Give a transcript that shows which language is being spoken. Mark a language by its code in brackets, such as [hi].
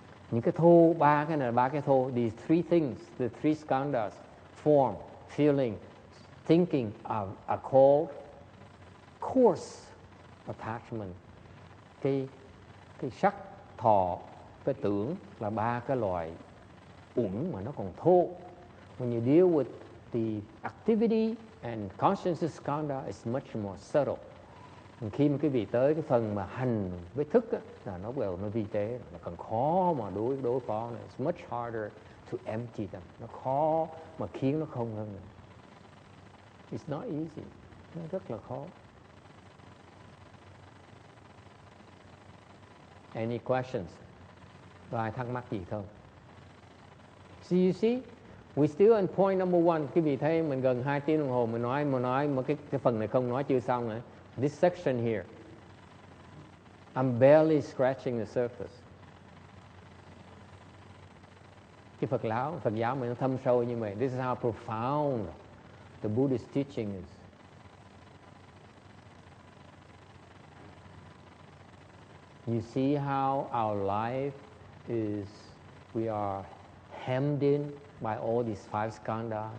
[vi] Những cái thô, ba cái thô, [en] these three things, the three skandhas, form, feeling, thinking are called coarse attachment. [vi] Cái sắc, thọ, cái tưởng là ba cái loại uẩn mà nó còn thô. [en] When you deal with the activity and consciousness skandha, it's much more subtle. [vi] Khi mà cái vị tới cái phần mà hành với thức á, là nó bắt đầu nó vi tế, nó còn khó mà đối phó này. [en] It's much harder to empty them. [vi] Nó khó mà khiến nó không hơn nữa. [en] It's not easy. [vi] Nó rất là khó. [en] Any questions? [vi] Có ai thắc mắc gì không? [en] So you see, we still on point number 1. [vi] Quý vị thấy mình gần 2 tiếng đồng hồ mình nói mà cái phần này không nói chưa xong nữa. [en] This section here, I'm barely scratching the surface. [vi] Cái Phật giáo mình nó thâm sâu như vậy. [en] This is how profound the Buddhist teaching is. You see how our life is, we are hemmed in by all these five skandhas.